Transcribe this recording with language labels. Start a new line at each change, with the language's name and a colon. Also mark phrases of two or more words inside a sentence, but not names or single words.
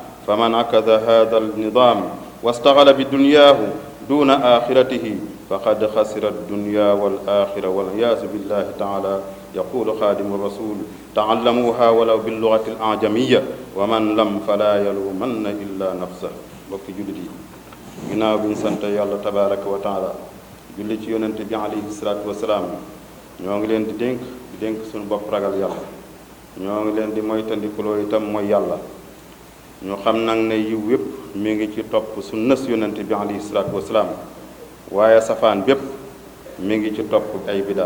Arabic: فمن عكذ هذا النظام واستغل بدنياه دون آخرته فقد خسر الدنيا والآخرة والعياذ بالله تعالى. يقول خادم الرسول: تعلموها ولو باللغة الأعجمية، ومن لم فلا يلومن إلا نفسه.
Wolof: bokki jullit yi, ginnaaw bi ñu sant yàlla
Arabic: تبارك وتعالى,
Wolof: julli ci yonente bi
Arabic: عليه الصلاة والسلام,
Wolof: ñoo ngi leen di dénk suñu bopp ragal yàlla. ñoo ngi leen di moytandikuloo itam mooy yàlla. ñu xam nag ne yiw yépp mi ngi ci topp sunnas yonente bi
Arabic: عليه الصلاة والسلام,
Wolof: waaye safaan bépp mi ngi ci topp ay bidaa.